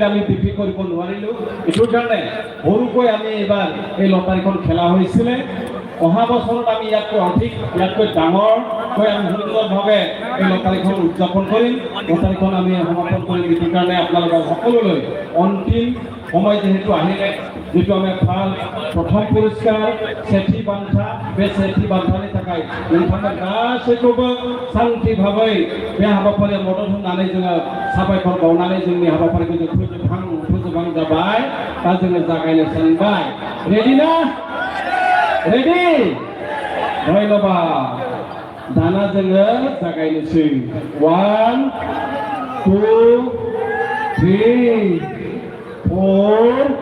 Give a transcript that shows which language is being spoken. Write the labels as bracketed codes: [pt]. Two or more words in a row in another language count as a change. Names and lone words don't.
[as] আমি বিক্ৰী কৰিব নোৱাৰিলোঁ এইটোৰ কাৰণে সৰুকৈ আমি এইবাৰ এই লটাৰীখন খেলা হৈছিলে অহা বছৰত আমি ইয়াতকৈ অধিক ইয়াতকৈ ডাঙৰকৈ আমি সুন্দৰভাৱে এই লটাৰীখন উদযাপন কৰিম লটাৰীখন আমি সমাপন কৰিম এইটোৰ কাৰণে আপোনালোকৰ সকলোলৈ অন্তিম সময় যেহেতু আহিলে যেহেতु আমি ভাল [brx] प्रथम पुरस्कार सेथि बान्था बे सेथि बान्थानि थाखाय नोंथांमोन गासैखौबो शान्ति भाबै बे हाबाफारियाव मदद होनानै जोङो साबायखर बावनानै जोंनि हाबाफारिखौ जों फोजोबहां जाबाय दा जोङो जागायनो सानबाय रेडि ना रेडि धन्यबाद दाना जोङो जागायनोसै 1 2 3 4